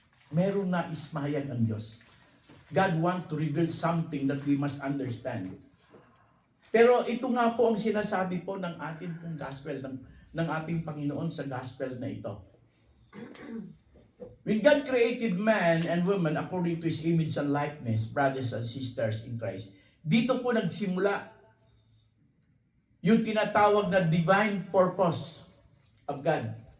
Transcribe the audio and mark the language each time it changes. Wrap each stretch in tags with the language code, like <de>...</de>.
<tl>Mayroong nais mahayag ang Diyos.</tl> <en>God wants to reveal something that we must understand.</en> <tl>Pero ito nga po ang sinasabi po ng ating pong gospel, ng ating Panginoon sa gospel na ito.</tl> <en>When God created man and woman according to His image and likeness, brothers and sisters in Christ,</en> <tl>dito po nagsimula yung tinatawag na</tl> <en>divine purpose of God.</en>